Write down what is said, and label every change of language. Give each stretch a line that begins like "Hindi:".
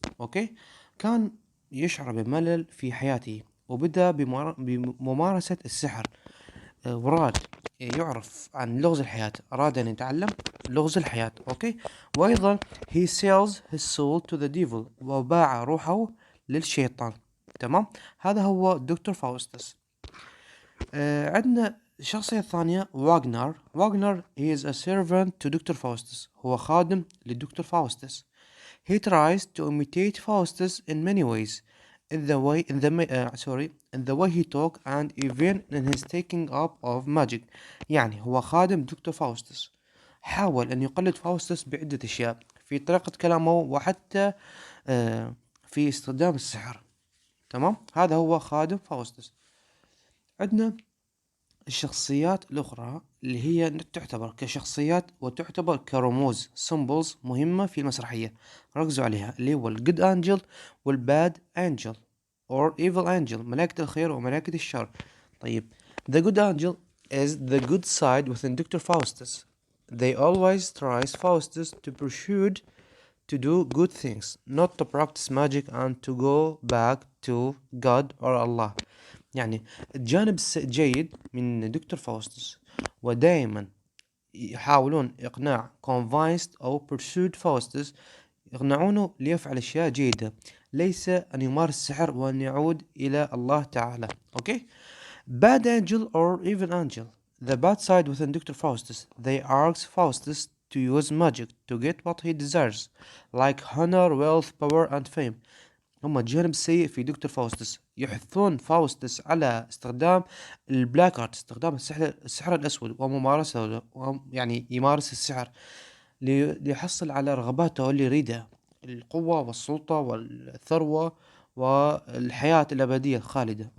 Arabic: أوكي، كان يشعر بملل في حياته وبدأ بممارسة السحر. وراد يعرف عن لغز الحياة، أراد أن يتعلم لغز الحياة. أوكي، وأيضا
English: he sells his soul to the devil،
Arabic: وباع روحه للشيطان. تمام، هذا هو دكتور فاوستس. عندنا الشخصية الثانية واغنر
English: he is a servant to
Arabic: دكتور فاوستس، هو خادم للدكتور فاوستس.
English: He tries to imitate Faustus in many ways, in the way he talk and even in his taking up of magic.
Arabic: يعني هو خادم دكتور فاوستس، حاول أن يقلد فاوستس بعدة أشياء في طريقة كلامه وحتى في استخدام السحر. تمام، هذا هو خادم فاوستس. عندنا الشخصيات الأخرى اللي هي تعتبر كشخصيات وتعتبر كرموز symbols مهمة في المسرحية، ركزوا عليها، اللي هو الجود أنجل والباد أنجل
English: or evil angel،
Arabic: ملائكة الخير وملائكة الشر.
English: طيب، the good angel is the good side within Dr. Faustus. They always tries Faustus to pursue to do good things, not to practice magic and to go back to God or Allah.
Arabic: يعني الجانب الجيد من دكتور فاوستس، ودائما يحاولون إقناع convinced أو pursued فاوستس، يقنعونه ليفعل أشياء جيدة، ليس أن يمارس السحر وأن يعود إلى الله تعالى.
English: Okay, bad angel or evil angel. The bad side within Dr. Faustus. They ask Faustus to use magic to get what he deserves, like honor, wealth, power and fame.
Arabic: هم الجانب السيء في دكتور فاوستس، يحثون فاوستس على استخدام البلاك ارت، استخدام السحر الأسود وممارسة، يعني يمارس السحر ليحصل على رغباته اللي يريدها، القوة والسلطة والثروة والحياة الأبدية الخالدة.